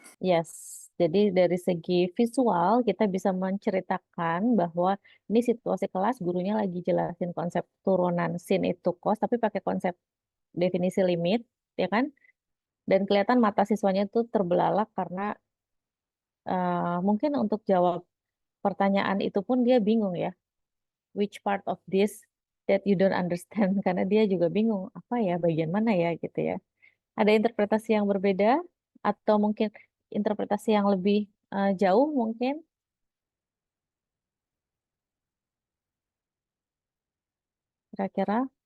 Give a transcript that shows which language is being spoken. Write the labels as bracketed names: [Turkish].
[Indonesian] Yes, jadi dari segi visual kita bisa menceritakan bahwa ini situasi kelas gurunya lagi jelasin konsep turunan sin itu cos tapi pakai konsep definisi limit, ya kan? Dan kelihatan mata siswanya itu terbelalak karena mungkin untuk jawab pertanyaan itu pun dia bingung ya. [English] Which part of this that you don't understand? [Indonesian] Karena dia juga bingung apa ya bagian mana ya gitu ya. Ada interpretasi yang berbeda atau mungkin interpretasi yang lebih jauh mungkin kira-kira